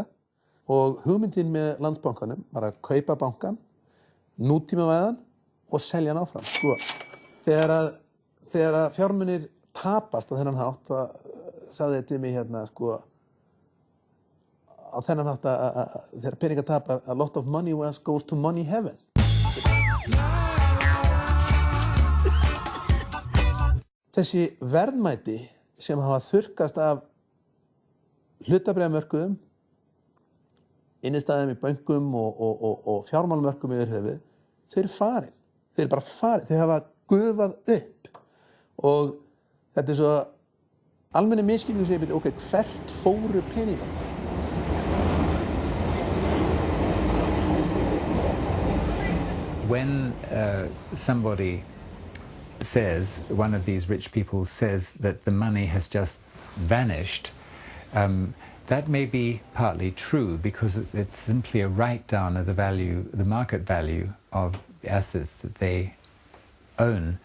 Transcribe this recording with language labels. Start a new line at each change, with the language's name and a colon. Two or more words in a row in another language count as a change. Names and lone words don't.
Icelandic: Og hugmyndin með Landsbankanum var að kaupa bankan, nútímavæðan og selja hann áfram. Sko, þegar fjármunir tapast á þennan hátt, sagði þetta við mig hérna, sko, á þennan hátt að þegar peningar tapar,
English: a lot of money goes to money heaven.
Icelandic: Þessi verðmæti sem hafa þurrkast af hlutabréfamörkuðum, innistæðum í bönkum og fjármálamörkum yfir höfuð, þau eru farin. Þau eru bara farin. Þau hafa gufað upp. Og þetta svo almenni misskilningur sem ég byrja, ok, hvert fóru peningarnir?
English: When somebody says, one of these rich people says that the money has just vanished, that may be partly true because it's simply a write-down of the value, the market value of the assets that they own.